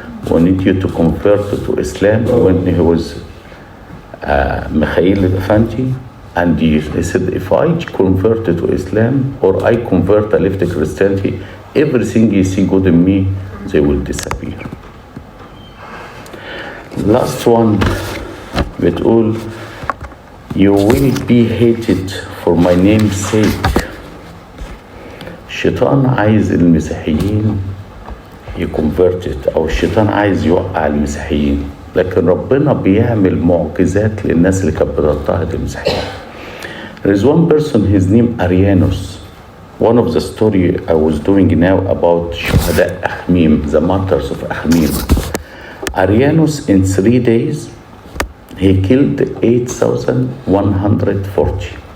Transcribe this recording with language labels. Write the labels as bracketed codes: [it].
[en] We need you to convert to Islam. When he was Mikhail Effendi, and he said, if I convert to Islam or I convert to left Christianity, everything you see good in me, they will disappear. Last one, بتقول you will be hated for my name's sake. [ar] الشيطان عايز المسيحيين يكونفرتد، او الشيطان عايز يوقع المسيحيين، لكن ربنا بيعمل معجزات للناس اللي كانت بتضطهد المسيحيين. [en] There is one person, his name Arianus. One of the story I was doing now about [ar] شهداء أخميم, [en] the martyrs of أخميم. Arianus in 3 days he killed 8,140.